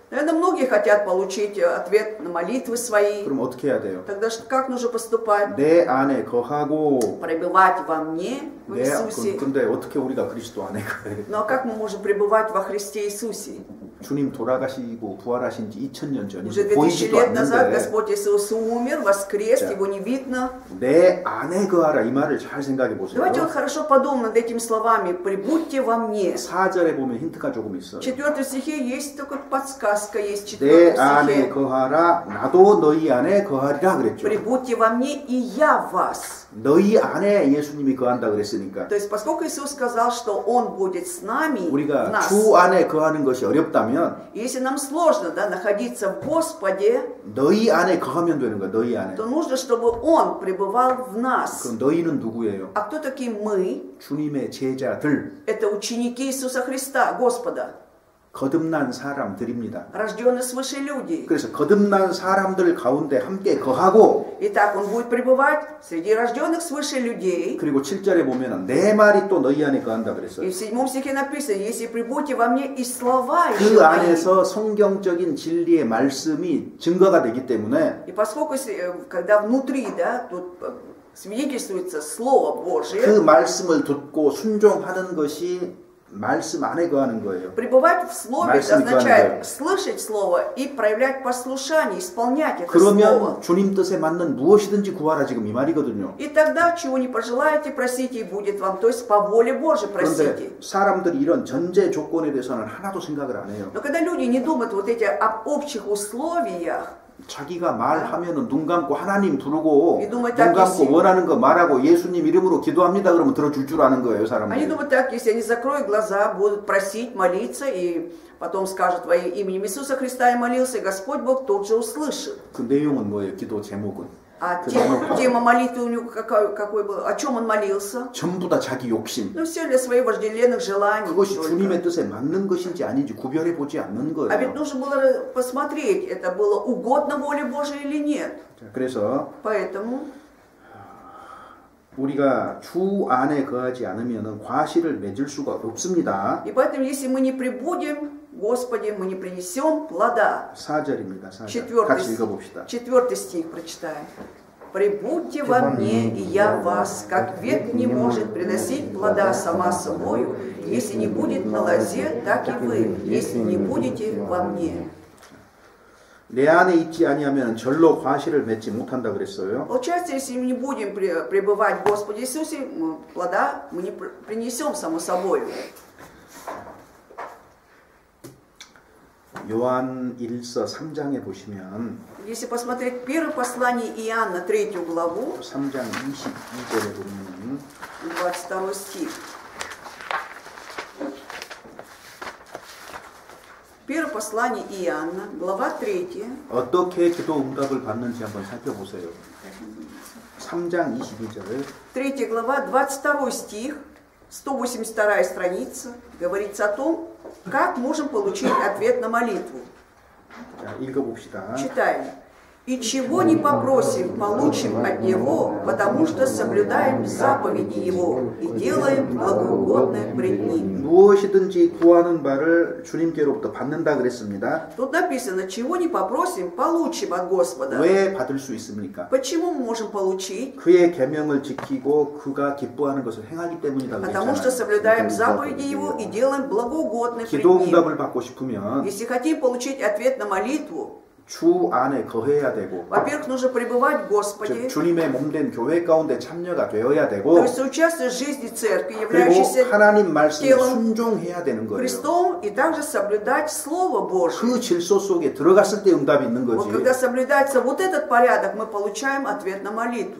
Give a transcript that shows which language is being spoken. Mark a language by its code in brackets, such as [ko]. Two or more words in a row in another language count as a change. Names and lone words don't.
[ru] Наверное, многие хотят получить ответ на молитвы свои. [ko] 그럼 어떻게 해야 돼요? [ru] Тогда как нужно поступать? [ko] 내 안에 거하고 [ru] Пребывать во мне, в Иисусе. [ko] 근데 어떻게 우리가 그리스도 안에 거해요? [ru] Ну а как мы можем пребывать во Христе Иисусе? [ko] 주님 돌아가시고 부활하신 지 2000년 [ru] Уже [ko] 전이고 [ru] 2000 [ko] 보이지도 [ru] лет назад [ko] 않는데 [ru] Господь Иисус умер, воскрес, Да. Его не видно. [ko] 내 안에 거하라 이 말을 잘 생각해 보세요. [ru] Давайте вот хорошо подумаем над этими словами. «Прибудьте во мне». [ko] 4절에 보면 힌트가 조금 있어요. [ru] В 4 стихе есть такая подсказка, есть в [ko] 내 [ru] 4 [ko] 안에 [ru] стихе. [ko] 거하라 나도 너희 안에 거하리라 그랬죠. [ru] «Прибудьте во мне, и я в вас». [ko] 너희 안에 예수님이 거한다 그랬으니까 [ru] То есть, поскольку Иисус сказал, что Он будет с нами, в [ko] 우리가 [ru] нас, [ko] 주 안에 거하는 것이 어렵다면 [ru] если нам сложно, да, находиться в Господе, [ko] 너희 안에 거하면 되는 거야. 너희 안에. [ru] то нужно, чтобы Он пребывал в нас. [ko] 그럼 너희는 누구예요? [ru] А кто такие мы? [ko] 주님의 제자들, [ru] Это ученики Иисуса Христа, Господа, [ko] 거듭난 사람들입니다. [ru] рожденные свыше люди. [ko] 그래서 거듭난 사람들 가운데 함께 거하고 [ru] Итак, Он будет пребывать среди рожденных свыше людей. [ko] 그리고 7절에 보면 내 말이 또 너희 안에 거한다 [ru] И [ko] 그랬어요. [ru] в 7 стихе написано, если прибудете во мне, и слова [ko] 그 [ru] еще мои. [ko] 안에서 성경적인 진리의 말씀이 증거가 되기 때문에 [ru] И поскольку, когда внутри, да, тут свидетельствуется Слово [ko] 그 [ru] Божие, [ko] 말씀을 듣고 순종하는 것이 말씀 안에 거하는 거예요. [ru] пребывать в Слове, это [ko] 말씀이 [ru] означает [ko] 거하는 [ru] слышать Слово и проявлять послушание, исполнять это [ko] 그러면 [ru] Слово. [ko] 주님 뜻에 맞는 무엇이든지 구하라 지금 이 말이거든요. [ru] И тогда, чего не пожелаете, просите, и будет вам. То есть, по воле Божией просите. [ko] 그런데 사람들이 이런 전제 조건에 대해서는 하나도 생각을 안 해요. [ru] Но когда люди не думают вот эти об общих условиях, [ko] 자기가 말하면은 눈 감고 하나님 부르고 [ru] И думают, [ko] 눈 [ru] так, [ko] 감고 [ru] если- [ko] 원하는 거 말하고 예수님 이름으로 기도합니다 그러면 들어줄 줄 아는 거예요 [ru] они [ko] 사람들이. [ru] думают так, если они закроют глаза, будут просить, молиться, и потом скажут во именем Иисуса Христа я молился, и Господь Бог тут же услышит. [ko] 그 내용은 뭐예요? 기도 제목은 [ru] А [ko] 그 [ru] тема молитвы у него какой был? О чем он молился? [ko] 전부 다 자기 욕심. [ru] Ну все для своих вожделенных желаний. [ko] 그것이 [ru] только. [ko] 주님의 뜻에 맞는 것인지 아닌지 구별해 보지 않는 [ru] А ведь [ko] 거예요. [ru] нужно было посмотреть, это было угодно воле Божией или нет. [ko] 자, 그래서 [ru] Поэтому [ko] 우리가 주 안에 거하지 않으면 과실을 맺을 수가 없습니다. [ru] И поэтому, если мы не прибудем, Господи, мы не принесем плода. [ko] 4절입니다. 4절. [ru] 4 [ko] 같이 읽어봅시다. [ru] стих прочитаем. «Прибудьте во мне, и я в вас, как ветвь не может приносить плода сама собою, если не будет на лозе, так и вы, если не будете во мне». [ko] 내 안에 있지 아니하면 절로 과실을 맺지 못한다 그랬어요. [ru] Получается, если мы не будем пребывать в Господе Иисусе, плода мы не принесем само собой. [ko] 요한 1서 3장에 보시면 [ru] Если посмотреть первое послание Иоанна, 3 главу, [ko] 3장 22절에 보면 [ru] 22 стих. Первое послание Иоанна, глава 3. [ko] 어떻게 기도 응답을 받는지 한번 살펴보세요. 3장 22절 [ru] 3 глава, 22 стих, 182 страница, говорится о том, как можем получить ответ на молитву. [ko] 자, 읽어봅시다. [ru] Читаем. «И чего не попросим, получим от Него, потому что соблюдаем заповеди Его и делаем благоугодное пред Ним». [ko] 무엇이든지 구하는 바를 주님께로부터 받는다 그랬습니다. [ru] Тут написано, чего не попросим, получим от Господа. [ko] 왜 받을 수 있습니까? [ru] Почему мы можем получить? [ko] 그의 계명을 지키고 그가 기뻐하는 것을 행하기 때문이다 [ru] Потому что соблюдаем заповеди Его и делаем благоугодное пред [ko] 기도 [ru] Ним. [ko] 응답을 받고 싶으면 [ru] Если хотим получить ответ на молитву, [ko] 주 안에 거해야 되고 [ru] во-первых, нужно пребывать в Господе, [ko] 주님의 몸된 교회 가운데 참여가 되어야 [ru] то [ko] 되고 [ru] есть участвовать в жизни церкви, [ko] 그리고 [ru] являющейся [ko] 하나님 말씀에 [ru] телом [ko] 순종해야 되는 거예요. [ru] Христом, и также соблюдать Слово Божье. [ko] 그 질서 속에 들어갔을 때 응답이 있는 [ru] Вот [ko] 거지. [ru] когда соблюдается вот этот порядок, мы получаем ответ на молитву.